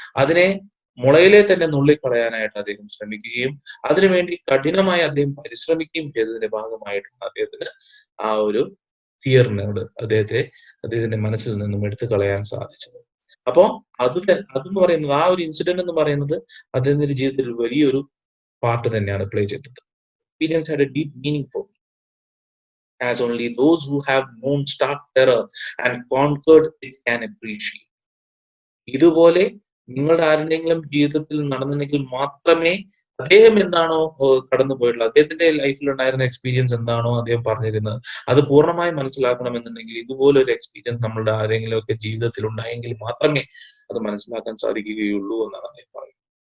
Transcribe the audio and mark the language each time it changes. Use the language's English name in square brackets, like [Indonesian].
[Malayalam] അതിനെ മുളയിലെ തന്നെ നുള്ളിക്കളയാനായിട്ട് അദ്ദേഹം ശ്രമിക്കുകയും അതിനുവേണ്ടി കഠിനമായി അദ്ദേഹം പരിശ്രമിക്കുകയും ചെയ്തതിന്റെ ഭാഗമായിട്ടാണ് അദ്ദേഹത്തിന് ആ ഒരു ഫിയറിനോട് അദ്ദേഹത്തിന്റെ മനസ്സിൽ നിന്നും എടുത്തു കളയാൻ സാധിച്ചത്. അപ്പോ അതെന്ന് പറയുന്നത്, ആ ഒരു ഇൻസിഡന്റ് എന്ന് പറയുന്നത് അദ്ദേഹത്തിന്റെ ജീവിതത്തിൽ വലിയൊരു പാർട്ട് തന്നെയാണ് പ്ലേ ചെയ്തത്. [English] Experience had a deep meaning for me, as only those who have known stark terror and conquered it can appreciate. [Malayalam] ഇതുപോലെ നിങ്ങളുടെ ആരുടെയെങ്കിലും ജീവിതത്തിൽ നടന്നിട്ടുണ്ടെങ്കിൽ മാത്രമേ അദ്ദേഹം എന്താണോ കടന്നു പോയിട്ടുള്ളത്, അദ്ദേഹത്തിന്റെ ലൈഫിൽ ഉണ്ടായിരുന്ന എക്സ്പീരിയൻസ് എന്താണോ അദ്ദേഹം പറഞ്ഞിരുന്നത്, അത് പൂർണ്ണമായി മനസ്സിലാക്കണമെന്നുണ്ടെങ്കിൽ ഇതുപോലൊരു എക്സ്പീരിയൻസ് നമ്മളുടെ ആരെങ്കിലും ഒക്കെ ജീവിതത്തിൽ ഉണ്ടായെങ്കിൽ മാത്രമേ അത് മനസ്സിലാക്കാൻ സാധിക്കുകയുള്ളൂ എന്നാണ് അദ്ദേഹം പറയുന്നത്.